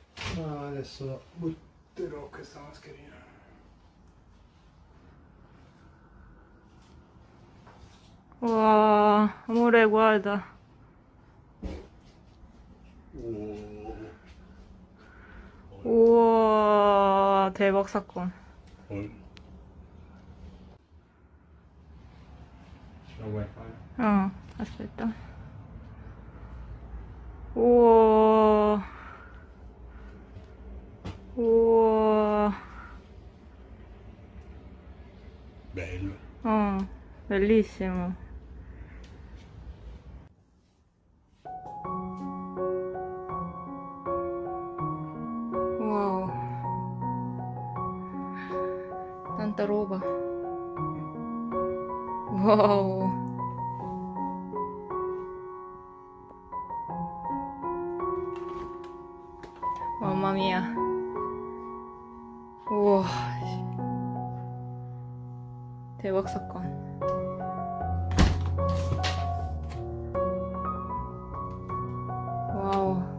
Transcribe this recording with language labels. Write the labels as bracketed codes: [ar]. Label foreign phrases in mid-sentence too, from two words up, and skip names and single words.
[it] Adesso butterò questa mascherina. 와, amore, guarda. [ko] 우와, 대박 사건. [it] aspetta. [ko] 우와. 우와. [it] Bello. bellissimo. Wow. Tanta roba. Wow. Mamma mia. [ko] 우와. 대박 사건. 와우.